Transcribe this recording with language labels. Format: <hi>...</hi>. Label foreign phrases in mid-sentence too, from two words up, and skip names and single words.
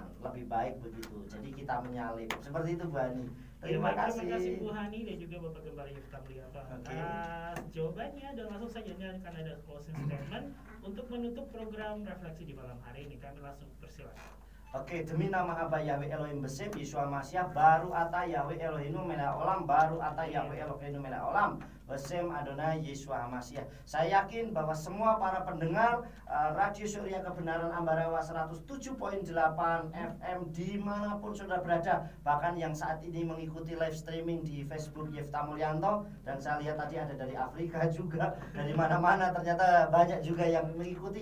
<id>Lebih baik begitu. Jadi kita menyalip. Seperti itu Bu Ani. Terima kasih Bu Hani dan juga Bapak Gembala Yifta Mulyana atas jawabannya, dan langsung saja ini akan ada</id> <en>closing statement</en> <id>untuk menutup program refleksi di malam hari ini. Kami langsung persilakan. Oke, demi nama</id> <he>אבא יהוה אלוהים בשם, ישוע משיח, ברוך אתה יהוה אלוהינו מלך עולם, ברוך אתה יהוה אלוהינו מלך עולם, בשם אדוני ישוע משיח.</he> <id>Saya yakin bahwa semua para pendengar Radio Surya Kebenaran Ambarawa 107.8 FM dimanapun saudara berada, bahkan yang saat ini mengikuti</id> <en>live streaming</en> <id>di Facebook Yifta Mulyanto, dan saya lihat tadi ada dari Afrika juga, dari mana-mana ternyata banyak juga yang mengikuti.</id>